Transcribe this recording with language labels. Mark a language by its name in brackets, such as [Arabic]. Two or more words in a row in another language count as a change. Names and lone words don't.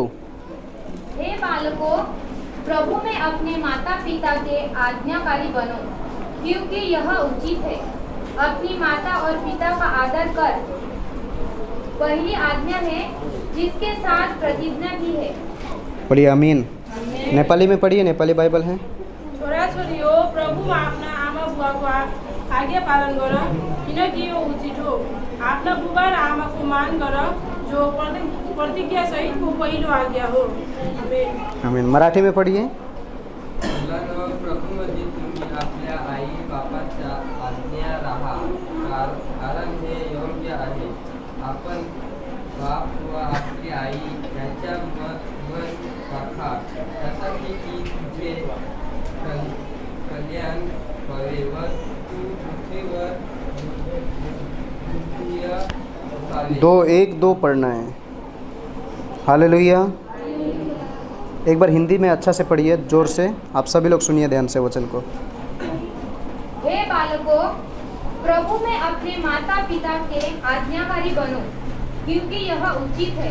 [Hindi] हे बालकों, प्रभु में अपने माता पिता के आज्ञाकारी बनो, क्योंकि यह उचित है। अपनी माता और पिता का आदर कर, पहली आज्ञा है जिसके साथ प्रतिज्ञा भी है। पढ़िए आमीन। नेपाली में पढ़िए, नेपाली बाइबल है। [Nepali] छोरा छोरीओ, प्रभु आफ्ना आमा बुवाको आज्ञा पालन गर, किनकि यो उचित हो। आफ्ना बुबा र आमाको मान गर, जो प्रतिज्ञा सहितको पहिलो आज्ञा हो। [Hindi] आमीन। मराठी में पढ़िए। [Marathi] मुलांनो, प्रभूमध्ये तुम्ही आपल्या आई बापाच्या आज्ञा राहा, कारण हे योग्य आहे। आपण बाप व आपली आई यांच्या वर राखा, यासाठी की तुझे कल्याण व्हावे व तू पृथ्वीवर चाले। [Hindi] 1-2 पढ़ना है। हालेलुया। एक बार हिंदी में अच्छा से पढ़िए, जोर से। आप सभी लोग सुनिए ध्यान से वचन को। हे बालकों, प्रभु में अपने माता पिता के आज्ञाकारी बनो, क्योंकि यह उचित है।